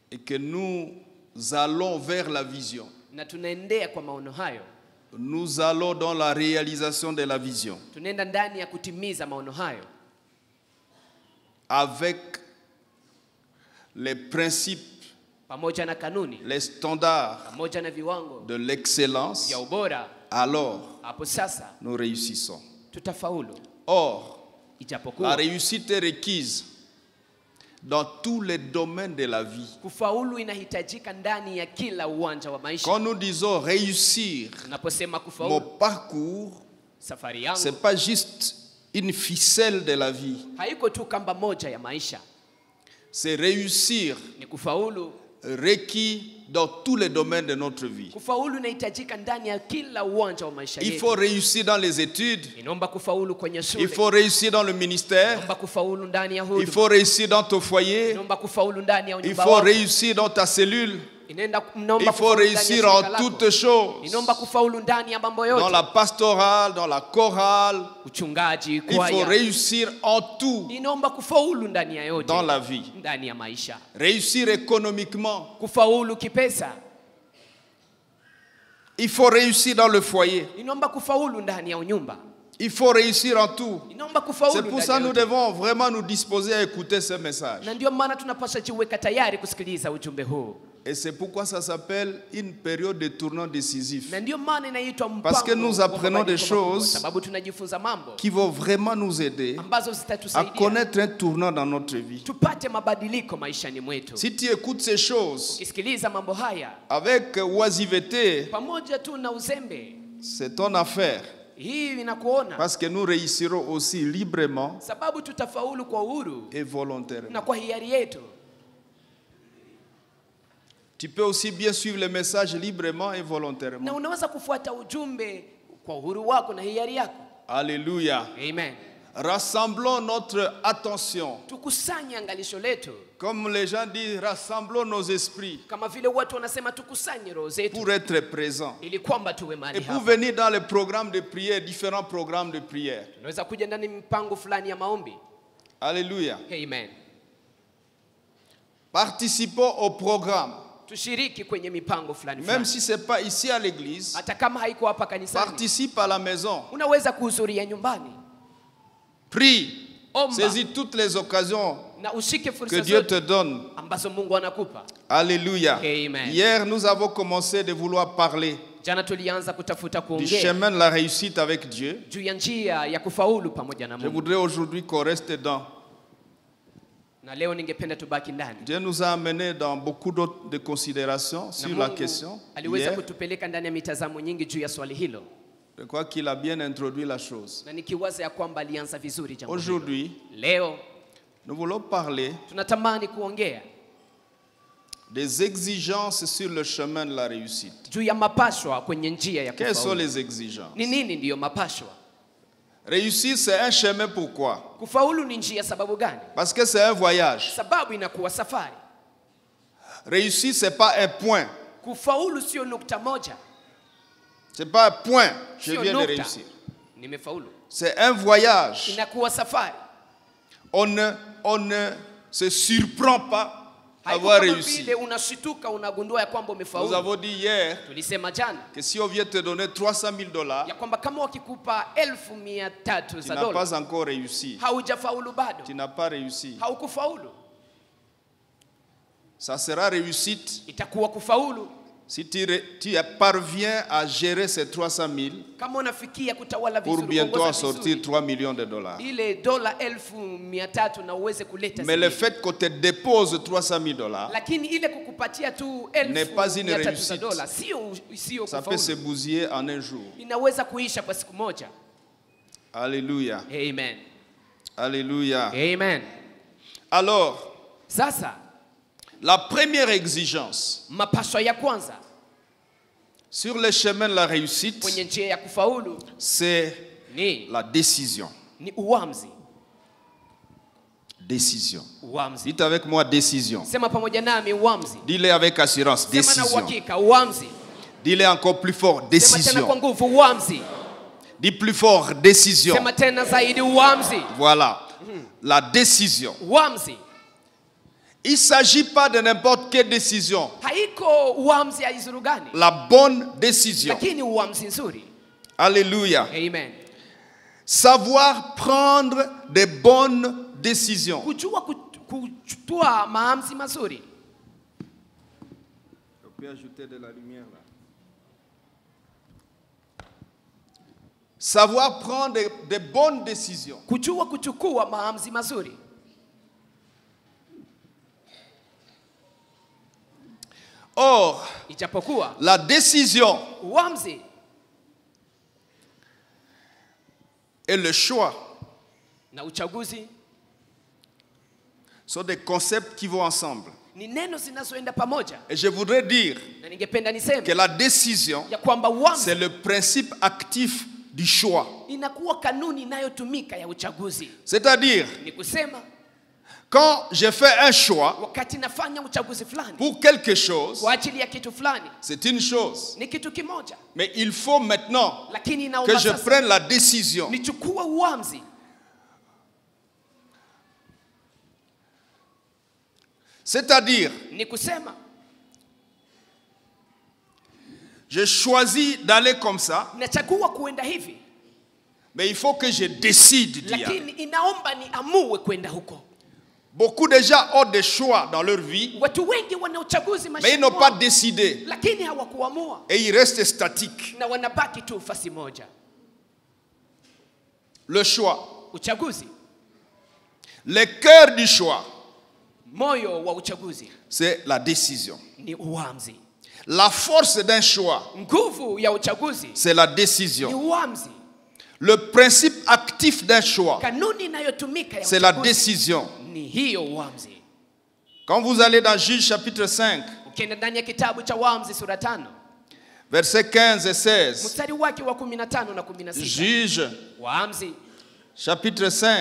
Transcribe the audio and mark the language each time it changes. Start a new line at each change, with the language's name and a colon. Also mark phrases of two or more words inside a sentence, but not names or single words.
French: que nous allons vers la vision.
Swahili: Na tunaendea kwa maono hayo.
French: Nous allons dans la réalisation de la vision.
Swahili: Tunaenda ndani ya kutimiza maono hayo.
French: Avec les principes,
Swahili: pamoja na kanuni,
French: les standards
Swahili: pamoja na viwango
French: de l'excellence,
Swahili: ya ubora,
French: alors
Swahili: hapo sasa
French: nous réussissons.
Swahili: tutafaulu.
French: Or,
Swahili: Ijapokuwa
French: la réussite est requise dans tous les domaines de la vie.
Swahili: kufaulu inahitajika ndani ya kila uwanja wa maisha.
French: Quand nous disons réussir
Swahili: Tunaposema
French: mon
Swahili: kufaulu,
French: parcours,
Swahili: safari yangu
French: c'est pas juste une ficelle de la vie.
Swahili: haiko tu kamba moja ya maisha.
French: C'est réussir
Swahili: Ni kufaulu.
French: requis dans tous les domaines de notre vie.
Swahili: Kufaulu inahitajika ndani ya kila uwanja wa maisha
French: Il
Swahili: yetu.
French: faut réussir dans les études.
Swahili: Inaomba kufaulu kwenye shule.
French: Il faut réussir dans le ministère.
Swahili: Inaomba kufaulu ndani ya
French: Il
Swahili: huduma.
French: faut réussir dans ton foyer.
Swahili: Inaomba kufaulu ndani ya
French: Il
Swahili: nyumba
French: faut
Swahili: wako.
French: réussir dans ta cellule.
Swahili: Inaomba
French: Il faut
Swahili: kufaulu ndani ya
French: réussir
Swahili: shirika
French: en
Swahili: lako.
French: toutes choses.
Swahili: Inaomba kufaulu ndani ya mambo
French: Dans
Swahili: yote.
French: la pastorale, dans la chorale.
Swahili: Uchungaji,
French: Il faut
Swahili: kwaya.
French: réussir en tout
Swahili: Inaomba kufaulu ndani ya yote.
French: dans la vie.
Swahili: Ndani ya maisha.
French: Réussir économiquement.
Swahili: Kufaulu kipesa.
French: Il faut réussir dans le foyer.
Swahili: Inaomba kufaulu ndani ya nyumba.
French: Il faut réussir en tout.
Swahili: Inaomba kufaulu.
French: C'est pour ça que nous devons vraiment nous disposer à écouter ce message.
Swahili: Na ndio maana tunapaswa jiweka tayari kusikiliza ujumbe huu.
French: Et c'est pourquoi ça s'appelle une période de tournant décisif.
Swahili: Na ndio maana inaitwa mpango.
French: Parce que nous apprenons des choses
Swahili: sababu tunajifunza mambo
French: qui vont vraiment nous aider
Swahili: ambazo
French: à
Swahili: zitatusaidia
French: connaître un tournant dans notre vie.
Swahili: tupate mabadiliko maishani mwetu.
French: Si tu écoutes ces choses
Swahili: Ukisikiliza mambo haya
French: avec oisiveté,
Swahili: pamoja tu na uzembe,
French: c'est ton affaire.
Swahili: hii inakuona.
French: Parce que nous réussirons aussi librement
Swahili: Sababu tutafaulu kwa uhuru
French: et volontairement.
Swahili: na kwa hiari yetu.
French: Tu peux aussi bien suivre le message librement et
Swahili: Na
French: volontairement.
Swahili: unaweza kufuata ujumbe kwa uhuru wako na hiari yako.
French: Alléluia.
Swahili: Amen.
French: Rassemblons notre attention.
Swahili: Tukusanye angalisho letu.
French: Comme les gens disent, rassemblons nos esprits
Swahili: Kama vile watu wanasema tukusanye roho zetu
French: pour être présents.
Swahili: ili kwamba tuwe mahali
French: Et pour
Swahili: hapa.
French: venir dans les programmes de prière, différents programmes de prière.
Swahili: Tunaweza kuja ndani mipango fulani ya maombi.
French: Alléluia.
Swahili: Amen.
French: Participons au programme.
Swahili: Tushiriki kwenye mipango fulani
French: Même
Swahili: fulani.
French: si ce n'est pas ici à l'église,
Swahili: Hata kama haiko hapa kanisani,
French: participe à la maison.
Swahili: unaweza kuhudhuria nyumbani.
French: Prie.
Swahili: Omba
French: Saisis toutes les occasions
Swahili: na ushike
French: que
Swahili: fursa
French: Dieu te
Swahili: zote
French: donne.
Swahili: ambazo Mungu anakupa.
French: Alléluia.
Swahili: Amen.
French: Hier, nous avons commencé de vouloir parler
Swahili: Jana tulianza kutafuta
French: du
Swahili: kuongea
French: chemin de la réussite avec Dieu.
Swahili: juu ya njia ya kufaulu pamoja na
French: Je
Swahili: Mungu.
French: voudrais aujourd'hui qu'on reste dedans.
Swahili: Na leo ningependa tubaki ndani.
French: Dieu nous a amenés dans beaucoup d'autres de considérations
Swahili: Na
French: sur la
Swahili: Mungu
French: question.
Swahili: aliweza
French: Hier,
Swahili: kutupeleka ndani ya mitazamo nyingi juu ya swali hilo.
French: je crois qu'il a bien introduit la chose.
Swahili: Na nikiwaza ya kwamba alianza vizuri jambo hilo.
French: Aujourd'hui,
Swahili: Leo
French: nous voulons parler
Swahili: tunatamani kuongea
French: des exigences sur le chemin de la réussite.
Swahili: juu ya mapashwa kwenye njia ya
French: Quelles sont
Swahili: kufaulu.
French: les exigences?
Swahili: Ni nini ndiyo mapashwa?
French: Réussir, c'est un chemin, pourquoi?
Swahili: Kufaulu ni njia sababu gani?
French: Parce que c'est un voyage.
Swahili: Sababu inakuwa safari.
French: Réussir, ce n'est pas un point.
Swahili: Kufaulu sio nukta moja.
French: Ce n'est pas un point. Je
Swahili: Sio
French: viens de
Swahili: nukta.
French: réussir.
Swahili: Nimefaulu.
French: C'est un voyage.
Swahili: Inakuwa safari.
French: On ne se surprend pas à
Swahili: Haiko
French: avoir
Swahili: kama
French: réussi.
Swahili: vile unashituka unagundua ya kwamba
French: Nous
Swahili: umefaulu.
French: avons dit hier
Swahili: Tulisema jana
French: que si on vient te donner 300 000 $,
Swahili: ya kwamba kama wakikupa 1,300
French: tu
Swahili: za
French: n'as
Swahili: dola
French: pas encore réussi.
Swahili: haujafaulu bado.
French: Tu n'as pas réussi.
Swahili: Haukufaulu.
French: Ça sera réussite
Swahili: Itakuwa kufaulu
French: si tu parviens à gérer ces 300 000
Swahili: kama unafikia kutawala
French: pour
Swahili: vizuri,
French: bientôt
Swahili: kuongoza
French: sortir
Swahili: vizuri
French: 3 millions de $.
Swahili: ile dola 1,300 na uweze kuleta
French: Mais le
Swahili: zingine.
French: fait qu'on te dépose 300 000 $,
Swahili: Lakini ile kukupatia tu
French: N'est pas une
Swahili: 1,300 za
French: réussite.
Swahili: dola sio
French: ça peut se
Swahili: kufaulu.
French: bousiller en un jour.
Swahili: Inaweza kuisha kwa siku moja.
French: Alléluia.
Swahili: Amen.
French: Alléluia.
Swahili: Amen.
French: Alors,
Swahili: Sasa
French: la première exigence
Swahili: mapaswa ya kwanza
French: sur le chemin de la réussite,
Swahili: kwenye njia ya kufaulu
French: c'est
Swahili: ni
French: la décision.
Swahili: uamuzi.
French: Décision.
Swahili: Uamuzi.
French: Dites avec moi décision.
Swahili: Sema pamoja nami uamuzi.
French: Dis-le avec assurance.
Swahili: Sema na
French: Décision.
Swahili: uhakika uamuzi.
French: Dis-le encore plus fort.
Swahili: Sema tena kwa
French: Décision.
Swahili: nguvu uamuzi.
French: Dis plus fort. Décision.
Swahili: Sema tena zaidi uamuzi.
French: Voilà. La décision.
Swahili: Uamuzi.
French: Il ne s'agit pas de n'importe quelle décision.
Swahili: Haiko uamuzi aizuru gani,
French: La bonne décision.
Swahili: lakini uamuzi nzuri.
French: Alléluia.
Swahili: Amen.
French: Savoir prendre des bonnes décisions.
Swahili: Kujua kuchukua maamuzi mazuri.
French: Je peux ajouter de la lumière là. Savoir prendre des bonnes décisions.
Swahili: Kujua kuchukua maamuzi mazuri.
French: Or,
Swahili: Ijapokuwa
French: la décision
Swahili: uamuzi
French: et le choix
Swahili: na uchaguzi
French: sont des concepts qui vont ensemble.
Swahili: ni neno zinazoenda pamoja.
French: Et je voudrais dire
Swahili: Na ningependa niseme
French: que la décision,
Swahili: ya kwamba uamuzi
French: c'est le principe actif du choix.
Swahili: inakuwa kanuni inayotumika ya uchaguzi.
French: C'est-à-dire,
Swahili: Ni kusema
French: quand je fais un choix
Swahili: wakati nafanya uchaguzi fulani
French: pour quelque chose,
Swahili: kwa ajili ya kitu fulani,
French: c'est une chose.
Swahili: ni kitu kimoja,
French: Mais il faut maintenant
Swahili: lakini
French: que
Swahili: inaomba
French: je
Swahili: sasa
French: prenne la décision.
Swahili: nichukue uamuzi.
French: C'est-à-dire,
Swahili: Ni kusema
French: je choisis d'aller comme ça,
Swahili: nachagua kuenda hivi,
French: mais il faut que je décide d'y aller.
Swahili: lakini inaomba niamue kwenda huko.
French: Beaucoup de gens ont des choix dans leur vie,
Swahili: Watu wengi wana uchaguzi
French: mais ils
Swahili: maishani
French: n'ont pas
Swahili: mwao,
French: décidé.
Swahili: lakini hawakuamua
French: Et ils restent statiques.
Swahili: na wanabaki tu fasi moja.
French: Le choix.
Swahili: Uchaguzi,
French: Le cœur du choix,
Swahili: moyo wa uchaguzi
French: c'est la décision.
Swahili: ni uamuzi.
French: La force d'un choix,
Swahili: Nguvu ya uchaguzi
French: c'est la
Swahili: ni
French: décision.
Swahili: uamuzi.
French: Le principe actif d'un choix,
Swahili: Kanuni inayotumika ya
French: c'est la
Swahili: uchaguzi
French: décision.
Swahili: ni hiyo uamuzi.
French: Quand vous allez dans Juge chapitre 5,
Swahili: Ukienda ndani ya kitabu cha Waamuzi sura 5
French: versets 15 et 16,
Swahili: mstari wake wa 15 na 16.
French: Juge
Swahili: Waamuzi
French: chapitre 5,